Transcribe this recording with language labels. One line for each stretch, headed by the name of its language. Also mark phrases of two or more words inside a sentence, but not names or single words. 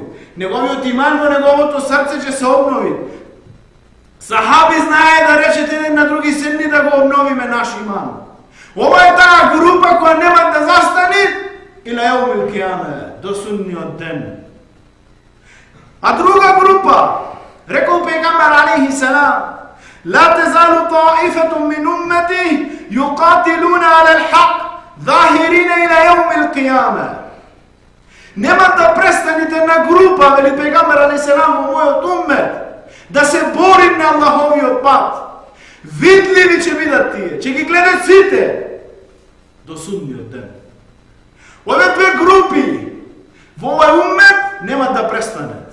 Macedonian: Неговиот иман во неговото срце ќе се обнови. Сахаби знае да речете еден на други седни да го обновиме наш иман. Ова е таа група која нема да застани
Arabic: إلى يوم القيامة,
Macedonian: до судниот ден. А друга група, рекол пегамбер алейхиссалам,
Arabic: لا تزال طائفة من أمتي يقاتلون على الحق ظاهرين إلى يوم القيامة.
Macedonian: Нема да престанете на група, вели пегамбер алейхиссалам во мојот уммет, да се борим на Аллаховиот пат. Видливи ќе бидат тие, ќе ги гледат сите до судниот ден. Овие две групи во овој уммет нема да престанат.